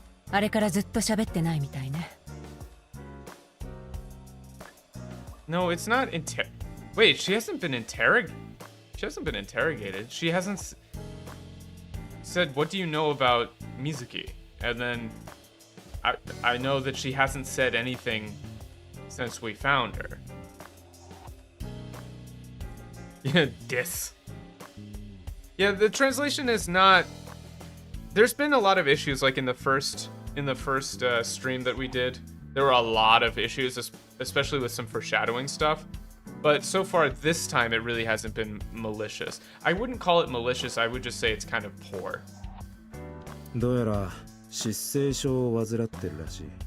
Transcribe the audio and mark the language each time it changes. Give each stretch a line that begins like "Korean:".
Japanese: あれからずっと喋ってないみたいね。
English: No, it's not Wait, she hasn't been interrogated. She hasn't been interrogated. She hasn't said, "What do you know about Mizuki?" And then I know that she hasn't said anything since we found her. Yeah, dis. Yeah, the translation is not. There's been a lot of issues, like in the first stream that we did. There were a lot of issues, especially with some foreshadowing stuff. But so far this time, it really hasn't been malicious. I wouldn't call it malicious. I would just say it's kind of poor.
Japanese: どうやら失声症を患ってるらしい。